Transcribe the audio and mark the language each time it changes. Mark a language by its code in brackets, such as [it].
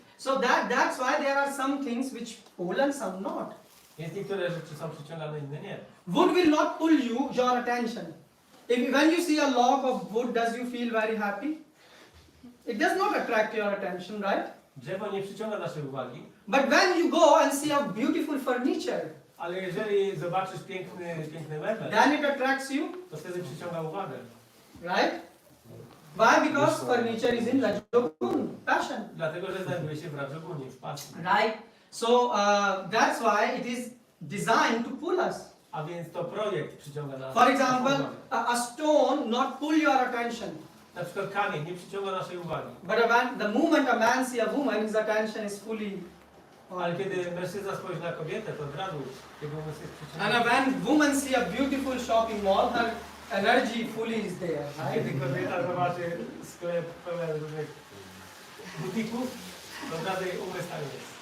[en] So that's why there are some things which pull and some not. [pl] Więc niektóre rzeczy są przyciągane, inne nie. [en] Wood will not pull your attention. When you see a log of wood, does you feel very happy? It does not attract your attention, right? [pl] Drzewo nie przyciąga naszej uwagi, [en] But when you go and see a beautiful furniture, [pl] ale jeżeli zobaczysz piękny mebel, [en] then it attracts you, [pl] to wtedy przyciąga uwagę. [en] right? Why? Because furniture is in Rajogun, passion. [pl] Dlatego, że znajduje się w Rajogunie, w pasji. [en] Right? So that's why it is designed to pull us. [pl] A więc to projekt przyciąga nas. [en] For example, a stone not pull your attention. [pl] Na przykład kamień nie przyciąga naszej uwagi. [en] But the moment a man see a woman, his attention is fully on. [pl] Ale kiedy mężczyzna spojrzy na kobietę, to od razu jego umysł jest [en] And [pl] przyciągnięty. [en] when woman see a beautiful shopping mall, her energy fully is there. [pl] A kiedy kobieta zobaczy sklep pełen różnych butików, to od razu jej umysł tam jest.